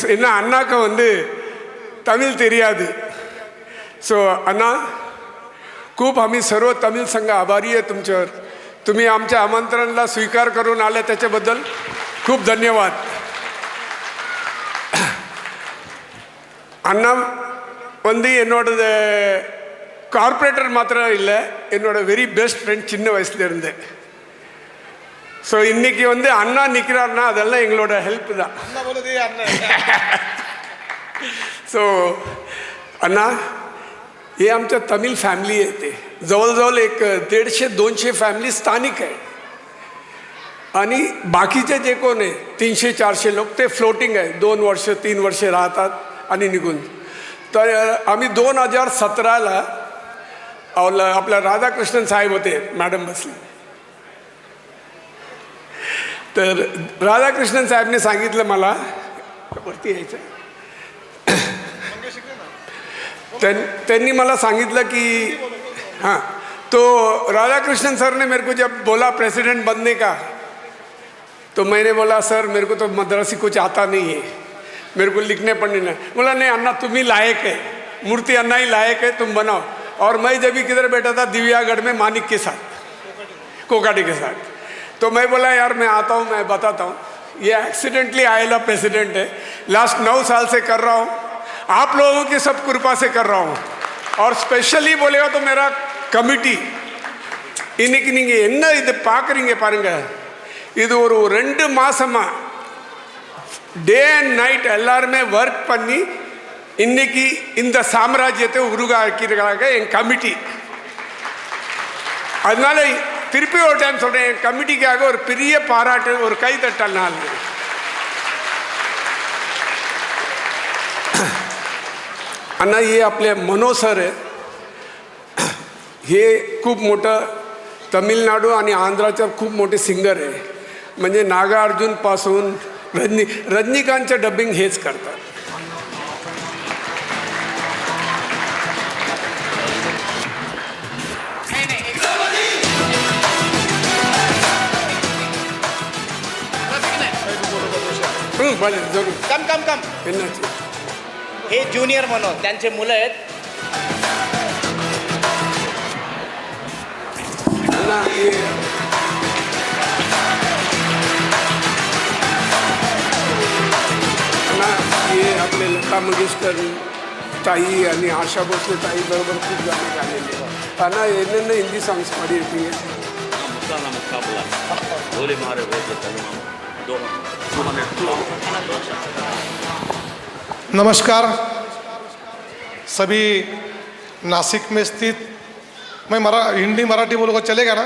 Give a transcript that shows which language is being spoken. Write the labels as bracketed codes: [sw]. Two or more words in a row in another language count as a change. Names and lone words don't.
[ta] என்ன, அண்ணாக்கு தமிழ் தெரியாது. [mr] ஸோ அண்ணா खूप आम्ही सर्व तमिळ संघ आभारी आहे तुमच्यावर. तुम्ही आमच्या आमंत्रणाला स्वीकार करून आले त्याच्याबद्दल खूप धन्यवाद. [ta] அண்ணா வந்து என்னோட கார்பரேட்டர் மாத்திரம் இல்லை, என்னோட [en] very best friend [ta] சின்ன வயசுலேருந்து. ஸோ இன்னைக்கு வந்து அண்ணா நிற்கிறாருன்னா அதெல்லாம் எங்களோட ஹெல்ப் தான். [mr] सो अण्णा हे आमच्या तमिळ फॅमिली आहे. ते जवळजवळ एक 150-200 फॅमिली स्थानिक आहे आणि बाकीचे जे कोण आहे 300-400 लोक ते फ्लोटिंग आहे. 2 वर्ष 3 वर्ष राहतात आणि निघून. तर आम्ही 2017ला आपल्या राधाकृष्णन साहेब होते, मॅडम बसले. तर राधाकृष्णन साहेबने सांगितलं मला वरती यायचं. त्यांनी मला सांगितलं की [hi] हाँ, तो राधाकृष्णन सर ने मेरे को जब बोला प्रेसिडेंट बनने का, तो मैंने बोला सर मेरे को तो मद्रासी कुछ आता नहीं है, मेरे को लिखने पढ़ने नहीं. बोला नहीं अन्ना तुम ही लायक है, मूर्ति अन्ना ही लायक है, तुम बनाओ. और मैं जब भी किधर बैठा था दिव्यागढ़ में मानिक के साथ, कोकाटी के साथ, तो मैं बोला यार मैं आता हूँ, मैं बताता हूँ. ये एक्सीडेंटली आएला प्रेसिडेंट है. लास्ट 9 साल से कर रहा हूँ, आप लोगों की सब कृपा से कर रहा हूँ. और स्पेशली बोलेगा तो मेरा कमिटी [ta] இன்னைக்கு நீங்கள் என்ன இது பார்க்குறீங்க பாருங்கள். இது ஒரு 2 மாதமா [en] day and night [ta] எல்லாருமே ஒர்க் பண்ணி இன்னைக்கு இந்த சாம்ராஜ்யத்தை உருவாக்கியிருக்காங்க என் கமிட்டி. அதனால திருப்பி ஒரு டைம் சொல்கிறேன், என் கமிட்டிக்காக ஒரு பெரிய பாராட்டு, ஒரு கைத்தட்டல் நாள். [mr] अन्ना हे आपले मनोज सर आहे. हे खूप मोठं तमिळनाडू आणि आंध्राच्या खूप मोठे सिंगर आहे. म्हणजे नागार्जुनपासून रजनीकांतचं डबिंग हेच करतात. जरूर [en] come come come [mr] हे ज्युनियर मनोज त्यांचे मुलं आहेत. हे आपले लता मंगेशकर ताई आणि आशा भोसले ताई बरोबर खूप गाणे गालेले. [kn] त्यांना ಏನೇನು ಹಿಂದಿ ಸಾಂಗ್ಸ್ ಮಾಡಿರ್ತೀವಿ. [hi] नमस्कार सभी नासिक में स्थित, मैं हिंदी मराठी बोलूँगा चलेगा ना?